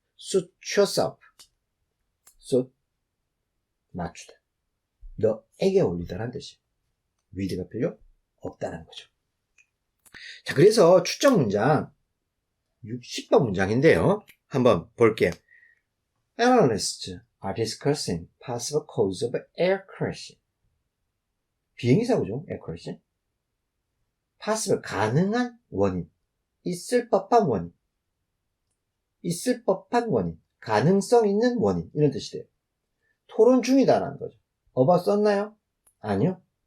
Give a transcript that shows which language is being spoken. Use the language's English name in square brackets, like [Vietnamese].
[English] suit yourself. suit [Korean] 맞추다. 너에게 어울리다라는 뜻이에요. with가 필요 없다는 거죠. 자, 그래서 추정 문장 60번 문장인데요. 한번 볼게요. [English] Analysts are discussing possible cause of air crash. [Korean] 비행기 사고죠, air crash. possible 가능한 원인, 있을 법한 원인, 있을 법한 원인, 가능성 있는 원인 이런 뜻이 돼요. 토론 중이다라는 거죠. about 썼나요? 아니요.